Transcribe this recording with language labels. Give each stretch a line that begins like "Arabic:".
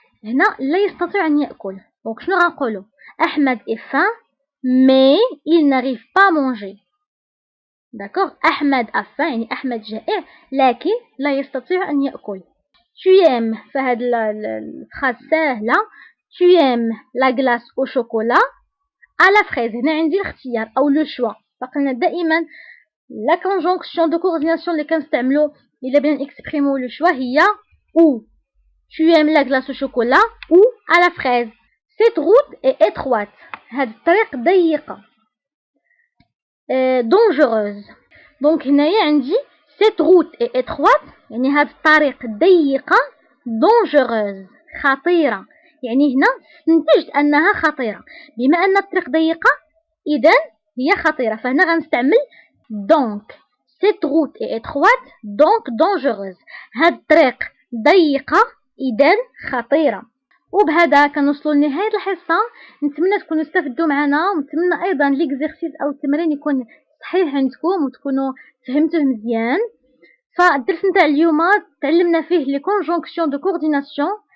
Arabic: هنا لا يستطيع أن يأكل.
French: donc
Arabic: شنو غنقولوا
French: أحمد est faim mais il n'arrive pas à manger. d'accord.
Arabic: أحمد
French: a faim
Arabic: يعني أحمد جائع لكن لا يستطيع أن يأكل.
French: tu aimes
Arabic: فهاد الفراز سهلة.
French: tu aimes la glace au chocolat à la fraise.
Arabic: هنا عندي الاختيار أو لو شوا. فقلنا دائما
French: la conjonction de coordination
Arabic: اللي كنستعملو إلا بغينا نكسبريمو لو شوا هي
French: ou. tu aimes la glace au chocolat ou à la fraise. cette route est étroite.
Arabic: هاد الطريق ضيقة.
French: dangereuse. donc
Arabic: هنايا عندي
French: cette route est étroite
Arabic: يعني هاد الطريق ضيقة.
French: dangereuse
Arabic: خطيرة يعني هنا استنتجت أنها خطيرة. بما أن الطريق ضيقة إذن هي خطيرة. فهنا غنستعمل
French: donc. cette route est étroite donc dangereuse.
Arabic: هاد الطريق ضيقة إذن خطيرة. وبهذا كنوصلوا لنهاية الحصة. نتمنى تكونوا استفدتوا معنا ونتمنى أيضا ليكزيرسيس أو التمرين يكون صحيح عندكم وتكونوا فهمتوه مزيان. فالدرس نتاع اليوم تعلمنا فيه لي كونجونكسيون دو كورديناسيون.